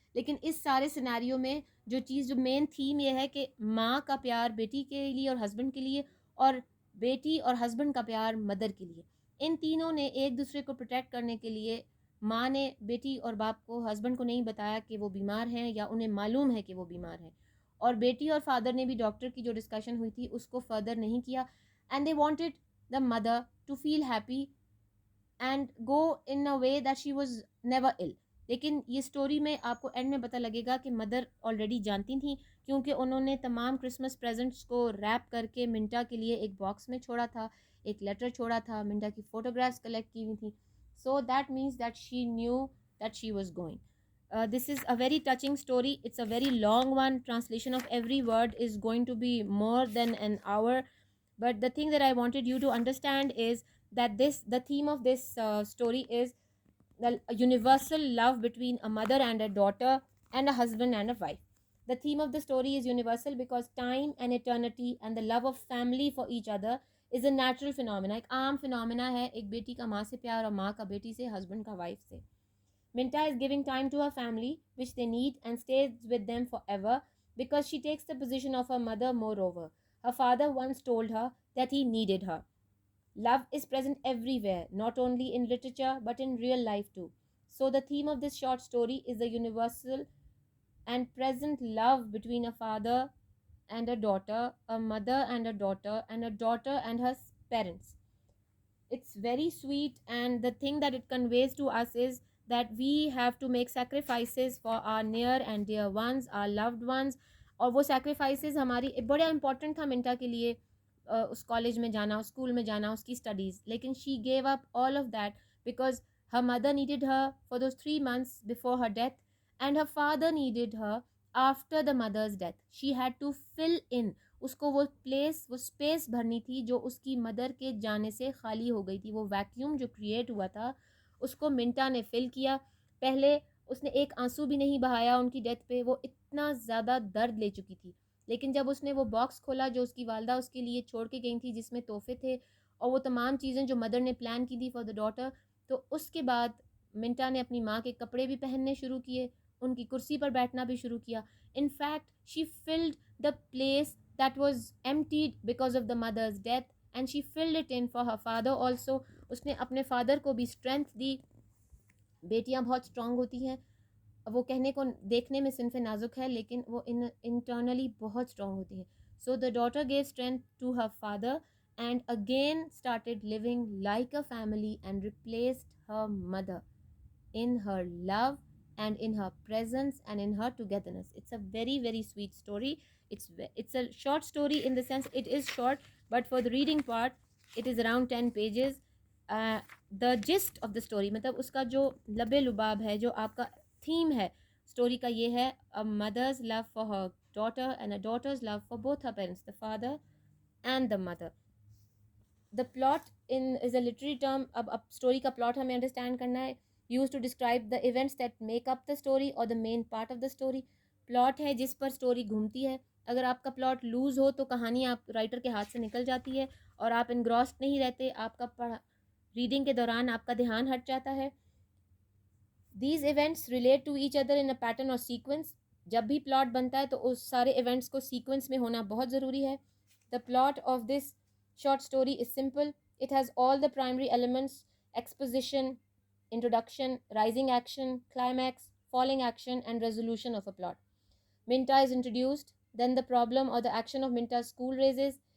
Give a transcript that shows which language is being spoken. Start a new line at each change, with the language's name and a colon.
Urdu: لیکن اس سارے سیناریو میں جو مین تھیم یہ ہے کہ ماں کا پیار بیٹی کے لیے اور ہسبینڈ کے لیے، اور بیٹی اور ہسبینڈ کا پیار مدر کے لیے. ان تینوں نے ایک دوسرے کو پروٹیکٹ کرنے کے لیے، ماں نے بیٹی اور باپ کو، ہسبینڈ کو نہیں بتایا کہ وہ بیمار ہیں یا انہیں معلوم ہے کہ وہ بیمار ہیں، اور بیٹی اور فادر نے بھی ڈاکٹر کی جو ڈسکشن ہوئی تھی اس کو فردر نہیں کیا.
English: And they wanted the mother to feel happy and go in a way that she was never ill.
Urdu: لیکن یہ سٹوری میں آپ کو اینڈ میں پتہ لگے گا کہ مدر آلریڈی جانتی تھیں، کیونکہ انہوں نے تمام کرسمس پریزنٹس کو ریپ کر کے منٹا کے لیے ایک باکس میں چھوڑا تھا، ایک لیٹر چھوڑا تھا، منٹا کی فوٹوگرافس کلیکٹ کی ہوئی تھیں.
English: So that means that she knew that she was going. This is a very touching story. It's a very long one. Translation of every word is going to be more than an hour. But the thing that I wanted you to understand is that the theme of this story is the universal love between a mother and a daughter and a husband and a wife. The theme of the story is universal because time and eternity and the love of family for each other is a natural phenomena.
Urdu: ایک عام phenomena ہے ایک بیٹی کا ماں سے پیار اور ماں کا بیٹی سے، ہسبینڈ کا وائف سے.
English: Minta is giving time to her family which they need and stays with them forever because she takes the position of her mother. Moreover, her father once told her that he needed her. Love is present everywhere, not only in literature but in real life too. So the theme of this short story is the universal and present love between a father and a daughter, a mother and a daughter, and a daughter and her parents. It's very sweet, and the thing that it conveys to us is that we have to make sacrifices for our near and dear ones, our loved ones.
Urdu: اور وہ sacrifices ہماری بڑا important تھا منٹا کے لیے، اس college میں جانا، اس school میں جانا، اس کی اسٹڈیز.
English: لیکن she gave up all of that because her mother needed her for those 3 months before her death and her father needed her after the mother's death. She had to fill in,
Urdu: اس کو وہ place, وہ space بھرنی تھی جو اس کی mother کے جانے سے خالی ہو گئی تھی. وہ ویکیوم جو کریٹ ہوا تھا اس کو منٹا نے فل کیا. پہلے اس نے ایک آنسو بھی نہیں بہایا ان کی ڈیتھ پہ، وہ اتنا زیادہ درد لے چکی تھی. لیکن جب اس نے وہ باکس کھولا جو اس کی والدہ اس کے لیے چھوڑ کے گئی تھی، جس میں تحفے تھے اور وہ تمام چیزیں جو مدر نے پلان کی تھی
English: for the daughter,
Urdu: تو اس کے بعد منٹا نے اپنی ماں کے کپڑے بھی پہننے شروع کیے، ان کی کرسی پر بیٹھنا بھی شروع کیا.
English: In fact she filled the place that was emptied because of the mother's death and she filled it in for her father also.
Urdu: اس نے اپنے فادر کو بھی اسٹرینتھ دی. بیٹیاں بہت اسٹرانگ ہوتی ہیں، وہ کہنے کو دیکھنے میں صنف نازک ہے لیکن وہ انٹرنلی بہت اسٹرانگ ہوتی ہیں.
English: So the daughter gave strength to her father and again started living like a family and replaced her mother in her love and in her presence and in her togetherness. It's a very very sweet story. It's a short story in the sense it is short, but for the reading part it is around 10 pages. The gist of the story
Urdu: مطلب اس کا جو لب لباب ہے، جو آپ کا theme ہے اسٹوری کا، یہ ہے
English: a mother's love for her daughter and a daughter's love for both her parents, the father and the mother. The plot is a literary term.
Urdu: اب اسٹوری کا پلاٹ ہمیں انڈرسٹینڈ کرنا ہے.
English: used to describe the events that make up the story or the main part of the story.
Urdu: Plot ہے جس پر story گھومتی ہے. اگر آپ کا پلاٹ لوز ہو تو کہانی آپ رائٹر کے ہاتھ سے نکل جاتی ہے اور آپ انگراسڈ نہیں رہتے، آپ کا ریڈنگ کے دوران آپ کا دھیان ہٹ جاتا ہے.
English: These events relate to each other in a pattern or sequence.
Urdu: جب بھی پلاٹ بنتا ہے تو اس سارے ایونٹس کو سیکوینس میں ہونا بہت ضروری ہے.
English: The plot of this short story is simple. It has all the primary elements: exposition, introduction, rising action, climax, falling action, and resolution of a plot. Minta is introduced, then the problem or the action of Minta's school raises.